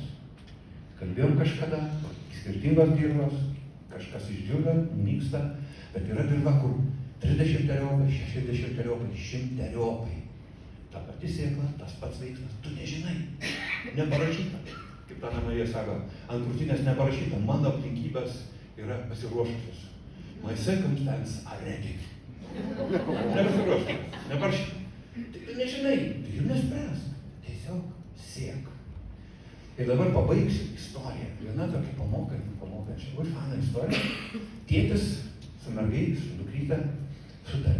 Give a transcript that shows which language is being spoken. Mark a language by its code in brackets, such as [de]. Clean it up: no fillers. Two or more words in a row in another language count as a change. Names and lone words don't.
[lt] Kalbėjom kažkada, skirtingos dirvos, kažkas išdžiūga, nyksta, bet yra dirva, kur 30 teriopai, 60 teriopai, 100 teriopai. Ta pati sėkla, tas pats veiksmas, tu nežinai, neparašyta. Kaip ta Marija sako, ant krūtinės neparašyta, mano aplinkybės yra pasiruošusios. [en] My circumstances are ready. [lt] Nepasiruošusios, neparašyta. Tai tu nežinai, tu jų nespręsk, tiesiog siek. Ir dabar pabaigsiu istoriją. Viena tokia pamokančia, už faną istoriją. Tėtis su mergai, su dukryte sutarė.